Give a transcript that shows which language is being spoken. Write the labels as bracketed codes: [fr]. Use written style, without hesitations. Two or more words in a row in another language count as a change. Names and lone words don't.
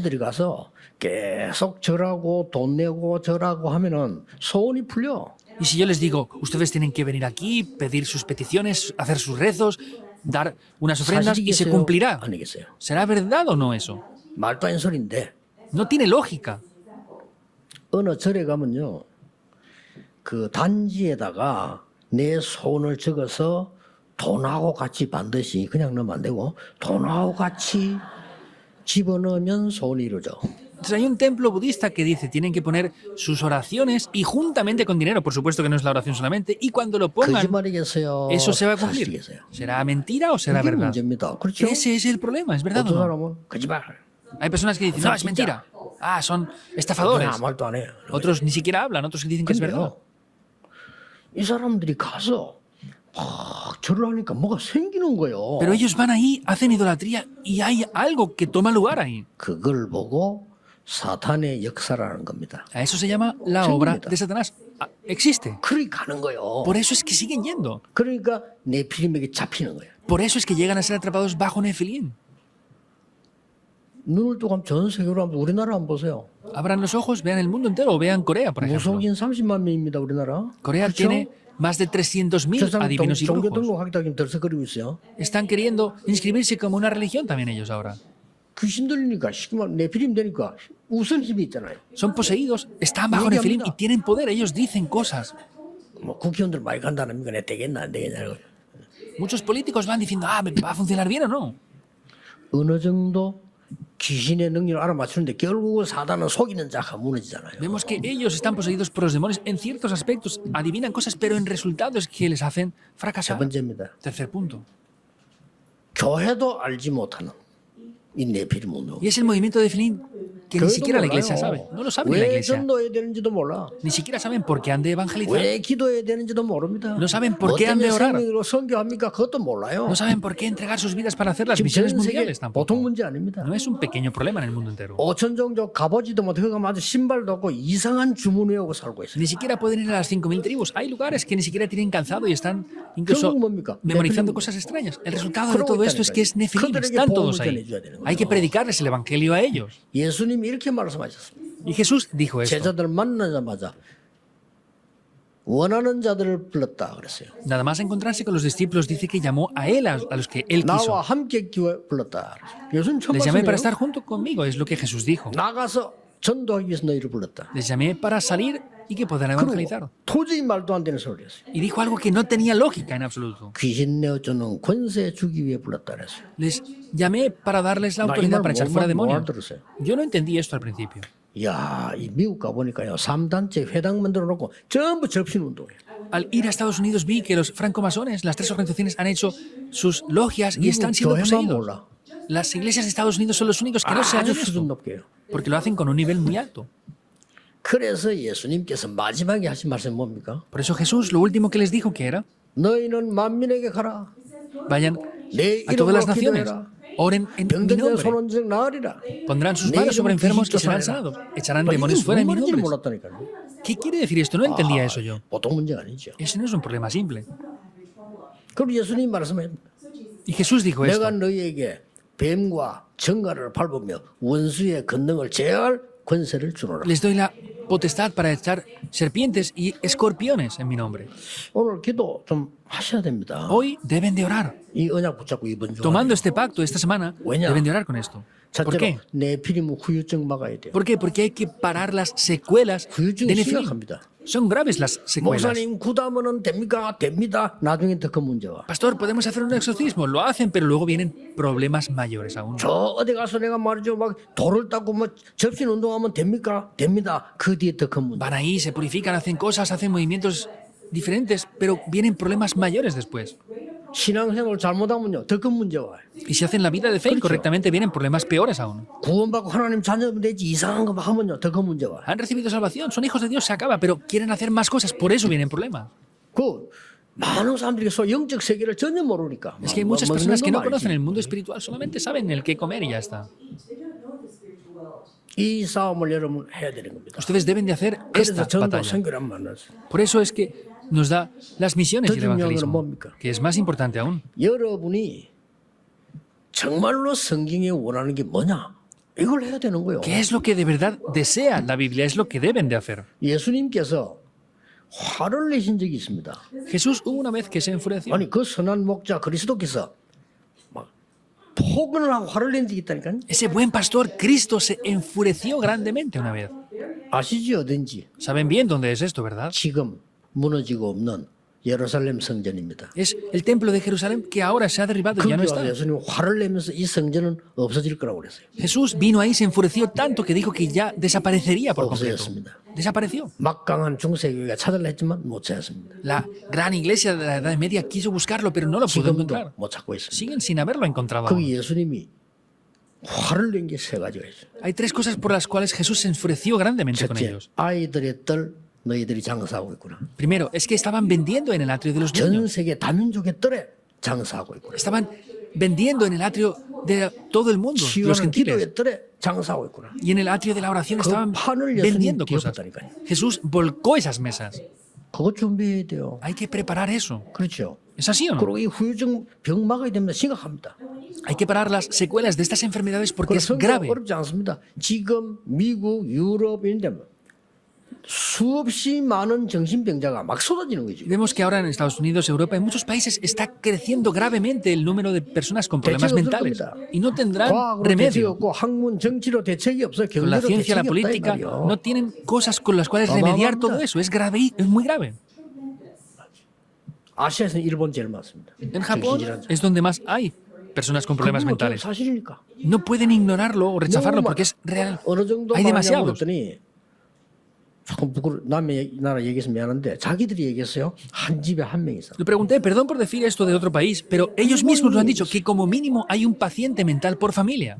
[ko] 당신들이 가서 계속 절하고 돈 내고 절하고 하면은 소원이 풀려. [es] Y si yo les digo, ustedes tienen que venir aquí, pedir sus peticiones, hacer sus rezos, dar unas ofrendas y se [ko] 사실이겠어요? [es] cumplirá. [ko] 아니겠어요? [es] ¿Será verdad o no eso? [ko] 말도 안 소리인데 [es] No tiene lógica. [ko] 어느 절에 가면요. 그 단지에다가 내 소원을 적어서 돈하고 같이 반드시 그냥 넣으면 안 되고 돈하고 같이 집어넣으면 소원이 이루어져. [es] Entonces hay un templo budista que dice, tienen que poner sus oraciones y juntamente con dinero, por supuesto que no es la oración solamente, y cuando lo pongan, [ko] 거짓말이겠어요. [es] eso se va a cumplir. [ko] 사실이겠어요. [es] ¿Será mentira o será [ko] 이게 [es] verdad? [ko] 문제입니다. 그렇죠? [es] Ese es el problema, ¿es verdad o [ko] 어떤 [es] no? [ko] 사람은 거짓말. [es] Hay personas que dicen, no, es mentira. Ah, son estafadores. [ko] 아무 말도 안 해요. [es] Otros ni siquiera hablan, otros que dicen que es verdad. [ko] 근데요. 이 사람들이 가서 막 절을 하니까 뭐가 생기는 거예요. [es] Pero ellos van ahí, hacen idolatría y hay algo que toma lugar ahí. [ko] 그걸 보고 사탄의 역사라는 겁니다. [es] A eso se llama la obra de Satanás. Ah, existe. [ko] 그리 가는 거예요. [es] Por eso es que siguen yendo. [ko] 그러니까 네피림에게 잡히는 거예요. [es] Por eso es que llegan a ser atrapados bajo Nefilim. [ko] 눈을 뜨고 전 세계로 한번 우리나라 한번 보세요. [es] Abran los ojos, vean el mundo entero o vean Corea, por ejemplo. [ko] 무속인 30만 명입니다, 우리나라. [es] Corea [ko] 그렇죠? [es] tiene más de 300.000 adivinos y [ko] 종교 [es] brujos. [ko] 등록하겠다고 지금 들썩거리고 있어요. [es] Están queriendo inscribirse como una religión también ellos ahora. [ko] 귀신 들리니까 시키면 네피림 되니까 우선 힘이 있잖아요. [es] Son poseídos, están bajo Nefilim y tienen poder. Ellos dicen cosas. [ko] 뭐 국회의원들 많이 간다는 거 내 되겠나 안 되겠냐. [es] Muchos políticos van diciendo, ah, ¿va a funcionar bien o no? [ko] 어느 정도 귀신의 능력을 알아맞추는데 결국은 사단은 속이는 자가 무너지잖아요. [es] Vemos que ellos están poseídos por los demonios en ciertos aspectos, adivinan cosas, pero en resultados que les hacen [ko] 세 [es] fracasar. [ko] 번째입니다. [es] Tercer punto. [ko] 교회도 알지 못하는 이 네피림 운동. [es] Y es el movimiento de Filim que ni [ko] 교회도 [es] siquiera la iglesia sabe. [ko] 몰라요. [es] No lo sabe ni la [ko] 왜 [es] iglesia. [ko] 전도해야 되는지도 몰라. [es] Ni siquiera saben por qué han de evangelizar. [ko] 왜 기도해야 되는지도 모릅니다. [es] No saben por [ko] 뭐 [es] qué han de [ko] 때문에 [es] orar. [ko] 생명으로 선교합니까? 그것도 몰라요. [es] No saben por qué entregar sus vidas para hacer las [ko] 지금 [es] misiones [ko] 전 세계 [es] mundiales [ko] 보통 [es] tampoco. [ko] 문제 아닙니다. [es] No es un pequeño problema en el mundo entero. [ko] 5천 종족 가보지도 못하고 아주 신발도 없고 이상한 주문 외우고 살고 있어요. [es] Ni siquiera pueden ir a las 5.000 tribus. Hay lugares que ni siquiera tienen calzado y están incluso [ko] 결국 뭡니까? [es] memorizando [ko] 네필림. [es] cosas extrañas. El resultado de [ko] 그러고 [es] todo esto es que es Nefilim. [ko] 그들에게 [es] Están todos [ko] 복음을 [es] ahí. [ko] 전해줘야 되는 [es] Hay que [ko] 거예요. [es] predicarles el evangelio a ellos. [ko] 예수님이 이렇게 말씀하셨습니다. [es] Y Jesús dijo esto. [ko] 제자들 만나자마자 원하는 자들을 불렀다 그랬어요. [es] Nada más encontrarse con los discípulos dice que llamó a él, a los que él quiso. [ko] 나와 함께 불렀다 그랬어요. 예수님 처음 [es] Les llamé para [ko] 말씀이에요. [es] estar junto conmigo, es lo que Jesús dijo. [ko] 나가서 전도하기 위해서 너희를 불렀다. [es] Les llamé para salir y que puedan evangelizar. [ko] 그리고 도저히 말도 안 되는 소리를 했어요. [es] Y dijo algo que no tenía lógica en absoluto. [ko] 귀신 내어주는 권세 주기 위해 불렀다 그랬어요. [es] Les llamé para darles la [ko] 나 이 [es] autoridad [ko] 말 [es] para echar fuera [ko] 뭐 [es] demonios. [ko] 알아들었어요. [es] Yo no entendí esto al principio. [ko] 야, 이 미국 가보니까요. 3단체 회당 만들어 놓고 전부 접신 운동이에요. [es] Al ir a Estados Unidos vi que los francomasones, las tres organizaciones, han hecho sus logias y [ko] 미국 [es] están siendo [ko] 교회만 [es] poseídos. [ko] 몰라. [es] Las iglesias de Estados Unidos son los únicos que no se han [ko] 아주 [es] hecho [ko] 수준 [es] esto, [ko] 높게 해요. [es] porque lo hacen con un nivel muy alto. [ko] 그래서 예수님께서 마지막에 하신 말씀이 뭡니까? [es] Por eso Jesús lo último que les dijo que era, [ko] 너희는 만민에게 가라. [es] vayan [ko] 내 [es] a todas [ko] 이름으로 [es] las naciones, [ko] 기도해라. [es] oren en mi [ko] 병든 자 [es] nombre, [ko] 손은즉 나으리라. [es] pondrán sus [ko] 내 [es] manos sobre [ko] 이름으로 [es] enfermos y [ko] 귀신 [es] serán [ko] 쫓아내라. [es] sanados, echarán [ko] 나 [es] demonios [ko] 이게 [es] fuera en mi [ko] 뭔 말인지 [es] nombre. [ko] 몰랐다니까요. [es] ¿Qué quiere decir esto? No entendía eso yo. [ko] 보통 문제가 아니죠. [es] Ese no es un problema simple. [ko] 그리고 예수님 말씀해 [es] Y Jesús dijo [ko] 내가 [es] esto. [ko] 너희에게 뱀과 정갈을 밟으며 원수의 권능을 제어할 권세를 주노라. [es] Les doy la potestad para echar serpientes y escorpiones en mi nombre. [ko] 오늘 기도 좀 하셔야 됩니다. [es] Hoy deben de orar. [ko] 이 언약 붙잡고 이번 주 [es] Tomando este pacto esta semana, Bueno. deben de orar con esto. ¿Por [ko] 첫째로 [es] qué? [ko] 네피림 후유증 막아야 돼요. [es] ¿Por qué? Porque hay que parar las secuelas [ko] 후유증이 [es] de Nefilim. [ko] 심각합니다. [es] Son graves las secuelas. [ko] 목사님 구다면은 됩니까? 됩니다. 나중에 더 큰 문제와. [es] Pastor, podemos hacer un exorcismo. Lo hacen, pero luego vienen problemas mayores aún. [ko] 저 어디 가서 내가 말이죠 막 돌을 닦고 뭐 접신 운동하면 됩니까? 됩니다. 그 뒤에 더 큰 문제. [es] Van ahí, se purifican, hacen cosas, hacen movimientos diferentes, pero vienen problemas mayores después. [ko] 신앙생활 잘못하면요 더 큰 문제 와요. [es] Y si hacen la vida de fe incorrectamente, vienen problemas peores aún. [ko] 구원받고 하나님 자녀면 되지 이상한 거 하면요 더 큰 문제 와요. [es] Han recibido salvación, son hijos de Dios, se acaba, pero quieren hacer más cosas, por eso vienen problemas. [ko] 그 많은 사람들이 영적 세계를 전혀 모르니까. [es] Es que hay muchas personas que no conocen el mundo espiritual, solamente saben el qué comer y ya está. [ko] 이 싸움을 여러분 해야 되는 겁니다. [es] Ustedes deben de hacer [ko] 그래서 [es] esta [ko] 전도 [es] batalla. [ko] 선교란 만났어요. [es] Por eso es que nos da las misiones y el [ko] 더 중요한 [es] evangelismo, [ko] 건 뭡니까? [es] que es más importante aún. [ko] 여러분이 정말로 성경에 원하는 게 뭐냐? 이걸 해야 되는 거예요. [es] ¿Qué es lo que de verdad desea la Biblia? Es lo que deben de hacer. [ko] 예수님께서 화를 내신 적이 있습니다. [es] Jesús hubo una vez que se enfureció. [ko] 아니 그 선한 목자 그리스도께서 막 폭언을 하고 화를 낸 적이 있다니까요. [es] Ese buen pastor, Cristo, se enfureció grandemente una vez. [ko] 아시지 어딘지? [es] Saben bien dónde es esto, ¿verdad? [ko] 지금 무너지고 없는 예루살렘 성전입니다. [es] Es el templo de Jerusalén que ahora se ha derribado y ya no [ko] 거기 와서 [es] está. [ko] 예수님 화를 내면서 이 성전은 없어질 거라고 그랬어요. [es] Jesús vino ahí, se enfureció tanto que dijo que ya desaparecería por completo. [ko] 없어졌습니다. [es] Desapareció. [ko] 막강한 중세교회가 찾으려 했지만 못 찾았습니다. [es] La gran iglesia de la Edad Media quiso buscarlo, pero no lo pudo encontrar. [ko] 지금도 못 찾고 있습니다. [es] Siguen sin haberlo encontrado [ko] 거기 [es] aún. [ko] 예수님이 화를 낸 게 세 가지가 있어요. [es] Hay tres cosas por las cuales Jesús se enfureció grandemente con [ko] 첫째, [es] ellos. [ko] 아이들의 뜰 너희들이 장사하고 있구나. [es] Primero, es que estaban vendiendo en el atrio de los [ko] 전 [es] niños. [ko] 세계 다민족의 뜰에 장사하고 있구나. [es] Estaban vendiendo en el atrio de todo el mundo, los [ko] 치유하는 [es] gentiles. [ko] 기도의 뜰에 장사하고 있구나. [es] Y en el atrio de la oración estaban [ko] 판을 [es] vendiendo [ko] 예수님 [es] cosas. [ko] 뒤엎었다니까요. [es] Jesús volcó esas mesas. [ko] 그거 준비해야 돼요. [es] Hay que preparar eso. [ko] 그렇죠. [es] ¿Es así o no? [ko] 그리고 이 후유증 병 막아야 됩니다. 심각합니다. [es] Hay que parar las secuelas de estas enfermedades porque es [ko] 그래서 [es] grave. [ko] 어렵지 않습니다. 지금 미국, 유럽 이런 데 수없이 많은 정신병자가 막 쏟아지는 거죠. [es] Vemos que ahora en Estados Unidos, Europa, en muchos países está creciendo gravemente el número de personas con problemas [ko] 대책이 없을 [es] mentales [ko] 겁니다. [es] y no tendrán [ko] 과학으로 대책이 remedio. 없고 학문, 정치로 대책이 없어요. [es] Con la [ko] 경제로 [es] ciencia, la [ko] 대책이 없다 이 [es] política, [ko] 말이에요. [es] no tienen cosas con las cuales remediar todo eso. Es grave, es muy grave. [ko] 아시아에서는 일본 제일 많습니다. [es] En Japón [ko] 정신질환자. [es] es donde más hay personas con problemas [ko] 그건 어떤 [es] mentales. [ko] 사실이니까. [es] No pueden ignorarlo o rechazarlo porque es real. [ko] 어느 정도 [es] Hay [ko] 많냐고 [es] demasiados. [ko] 그랬더니 조금 남의 나라 얘기해서 미안한데 자기들이 얘기했어요. 한 집에 한 명 있어. [es] Le pregunté, perdón por decir esto de otro país, pero ellos mismos lo han dicho, que como mínimo hay un paciente mental por familia.